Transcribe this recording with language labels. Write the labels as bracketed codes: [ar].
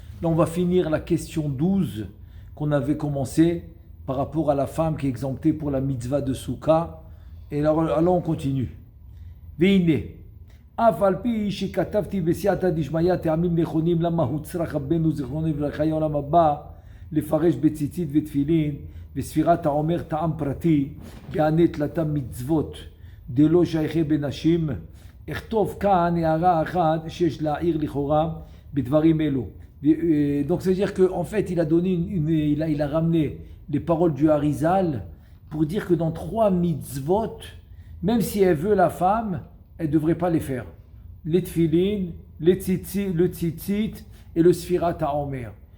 [fr] Là on va finir la question 12 qu'on avait commencé par rapport à la femme qui est exemptée pour la mitzvah de Souka. Et là on continue. Veine. [he] אף על פי שכתבתי בסייעתא דשמיא טעמים נכונים למה הוצרך רבנו זיכרונו לברכה העולם הבא לפרש בציצית ותפילין וספירת העומר טעם פרטי בעני תלתם מצוות דלא שייכי בנשים. אכתוב כאן הערה אחת שיש להעיר לכאורה בדברים אלו. [fr] Donc ça veut dire qu'en fait il a donné il a ramené les paroles du Harizal pour dire que dans 3 mitzvot, même si elle veut la femme, elle ne devrait pas les faire. Les tfilin, le tzitzit et le sfirat ha'omer.